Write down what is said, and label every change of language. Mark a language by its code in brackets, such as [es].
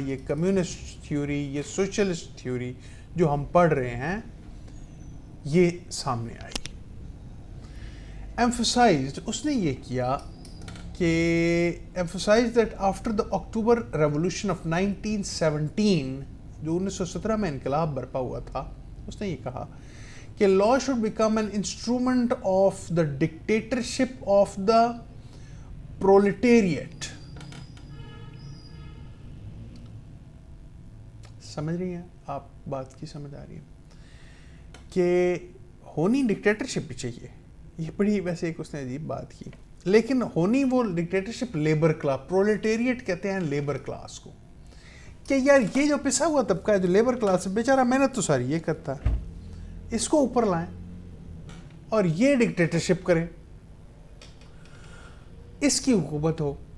[ur] یہ communist theory, یہ socialist theory جو ہم پڑھ رہے ہیں, یہ سامنے آئی. ایمفسائزڈ, اس نے یہ کیا کہ [en] emphasized that after the October Revolution of 1917, [ur] جو 1917 میں انقلاب برپا ہوا تھا, اس نے یہ کہا کہ [en] law should become an instrument of the dictatorship of the proletariat. [ur] سمجھ رہی ہیں آپ بات کی, سمجھ آ رہی ہے کہ ہونی ڈکٹیٹرشپ بھی چاہیے. یہ بڑی ویسے ایک اس نے عجیب بات کی, لیکن ہونی وہ ڈکٹیٹرشپ لیبر کلاس, پرولیٹیریٹ کہتے ہیں لیبر کلاس کو, کہ یار یہ جو پسا ہوا طبقہ ہے جو لیبر کلاس ہے بیچارہ محنت تو ساری یہ کرتا ہے, اس کو اوپر لائیں اور یہ ڈکٹیٹرشپ کرے, اس کی حکومت ہو.